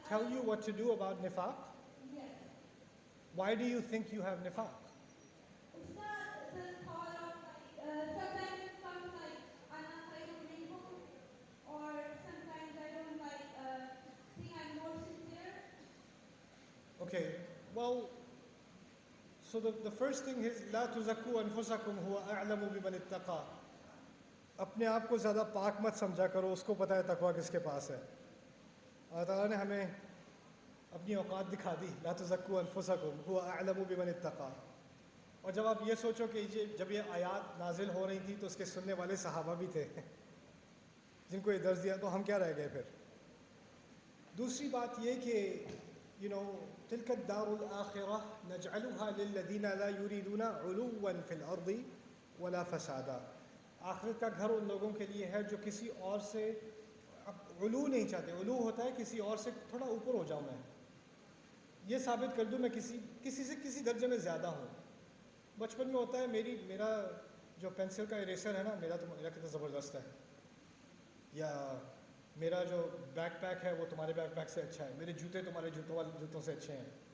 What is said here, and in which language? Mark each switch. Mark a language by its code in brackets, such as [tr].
[en] Tell you what to do about nifaq? Yes. Why do you think you have nifaq? It's not the thought of sometimes it comes like I'm not like a rainbow, or sometimes I don't think I'm more sincere. Okay. Well, so the first thing is [ar] لا تزكوا أنفسكم هو أعلم بمن اتقى. [ur] اپنے آپ کو زیادہ پاک مت سمجھا کرو، اس کو پتہ ہے تقویٰ کس کے پاس ہے. اللہ تعالیٰ نے ہمیں اپنی اوقات دکھا دی. [ar] لا تزكوا أنفسكم هو أعلم بمن اتقى. [ur] اور جب آپ یہ سوچو کہ جب یہ آیات نازل ہو رہی تھی تو اس کے سننے والے صحابہ بھی تھے جن کو یہ درس دیا، تو ہم کیا رہ گئے پھر. دوسری بات یہ کہ [ar] تلك الدار الآخرة نجعلها للذين لا يريدون علوا في الأرض ولا فسادا. [ur] آخرت کا گھر ان لوگوں کے لیے ہے جو کسی اور سے علو نہیں چاہتے. علو ہوتا ہے کسی اور سے تھوڑا اوپر ہو جاؤں, میں یہ ثابت کر دوں میں کسی سے کسی درجے میں زیادہ ہوں. بچپن میں ہوتا ہے میرا جو پینسل کا اریسر ہے نا, میرا کتنا زبردست ہے, یا میرا جو بیک پیک ہے وہ تمہارے بیک پیک سے اچھا ہے, میرے جوتے تمہارے جوتوں سے اچھے ہیں.